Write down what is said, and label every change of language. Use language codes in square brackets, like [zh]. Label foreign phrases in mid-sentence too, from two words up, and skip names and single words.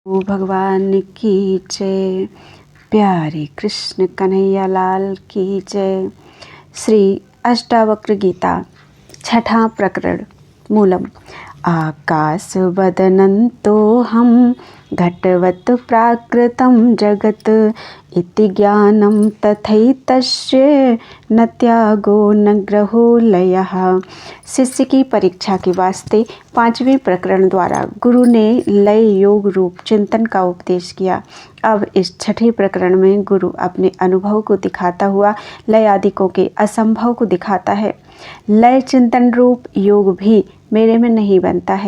[hi] ओ भगवान की जय। प्यारे कृष्ण कन्हैया लाल की जय। श्री अष्टावक्र गीता छठा प्रकरण। मूलम। [sa] आकाश वदनन्तो हम घटवत् प्राकृतं जगत् इति ज्ञानं तथैतस्य न त्यागो न ग्रहो लयः। [hi] शिष्य की परीक्षा के वास्ते पांचवें प्रकरण द्वारा गुरु ने लय योग रूप चिंतन का उपदेश किया। अब इस छठे प्रकरण में गुरु अपने अनुभव को दिखाता हुआ लय आदिकों के असंभव को दिखाता है। लय चिंतन रूप योग भी मेरे में नहीं बनता है।